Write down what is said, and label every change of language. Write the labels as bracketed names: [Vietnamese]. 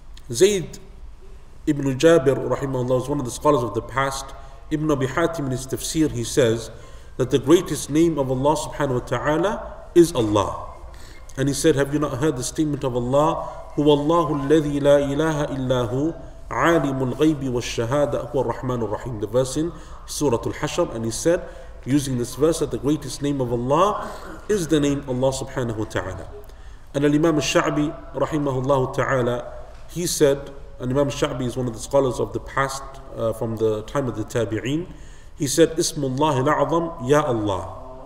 [English] Zayd ibn Jabir rahimahullah is one of the scholars of the past. Ibn Abi Hatim in his tafsir, he says that the greatest name of Allah subhanahu wa ta'ala is Allah. And he said, have you not heard the statement of Allah, [Arabic] Huwa Allahu alladhi la ilaha illahu عالم الغيب والشهادة هو الرحمن الرحيم. [English] The verse in Surah Al-Hashr, and he said, using this verse, that the greatest name of Allah is the name Allah subhanahu wa ta'ala. And Imam al-Sha'bi rahimahullah ta'ala, he said, and Imam al-Sha'bi is one of the scholars of the past, from the time of the Tabi'een, he said, Ismullah al-A'zam, Ya Allah.